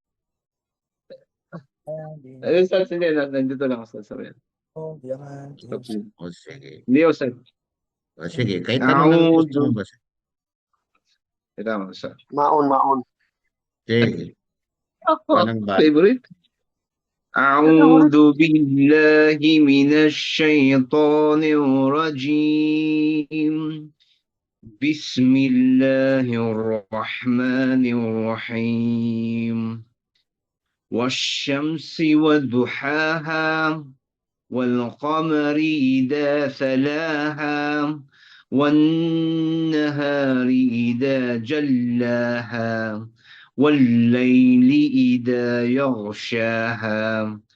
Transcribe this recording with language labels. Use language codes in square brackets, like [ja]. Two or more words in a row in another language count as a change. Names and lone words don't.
[tl] Ustad, hindi. Nandito lang, Ustad. Sabi. Sige. Hindi, Ustad. Sige, kahit anong gusto mo basa. Ito, Ustad. Maon. Sige. Favorite? [ar] أعوذ بالله من الشيطان الرجيم بسم الله الرحمن الرحيم والشمس وضحاها والقمر إذا تلاها والنهار إذا جلاها والليل إذا يغشاها